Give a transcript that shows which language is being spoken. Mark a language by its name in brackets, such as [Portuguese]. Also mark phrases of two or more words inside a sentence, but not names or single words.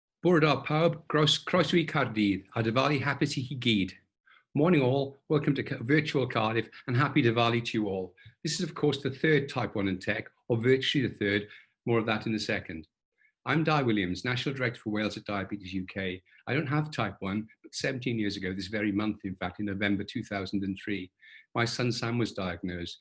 [Welsh] Bore da pawb, croeso I Caerdydd, a Diwali hapus I chi gyd. [English] Morning all, welcome to virtual Cardiff and happy Diwali to you all. This is of course the third Type 1 in Tech, or virtually the third, more of that in a second. I'm Di Williams, National Director for Wales at Diabetes UK. I don't have Type 1, but 17 years ago, this very month, in fact, in November 2003, my son Sam was diagnosed.